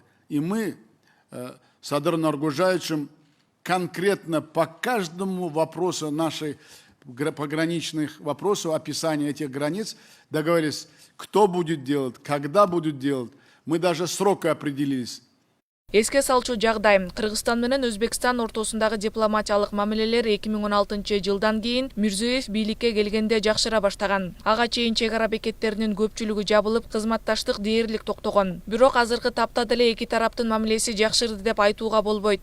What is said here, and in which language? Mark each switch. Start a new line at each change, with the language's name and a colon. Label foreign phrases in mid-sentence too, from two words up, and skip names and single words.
Russian: И мы с Садыром Нургужаевичем конкретно по каждому вопросу нашей пограничных вопросов, описания этих границ, договорились, кто будет делать, когда будет делать. Мы даже срока определились.
Kyrgyz: Эске салчу жагдай, Кыргызстан менен Өзбекстан ортосундагы дипломатиялык мамилелер 2016-жылдан кийин Мирзиёев бийликке келгенде жакшыра баштаган. Ага чейин чек ара бекеттеринин көпчүлүгү жабылып, кызматташтык дээрлик токтогон. Бирок азыркы тапта деле эки тараптын мамилеси жакшырды деп айтууга болбойт.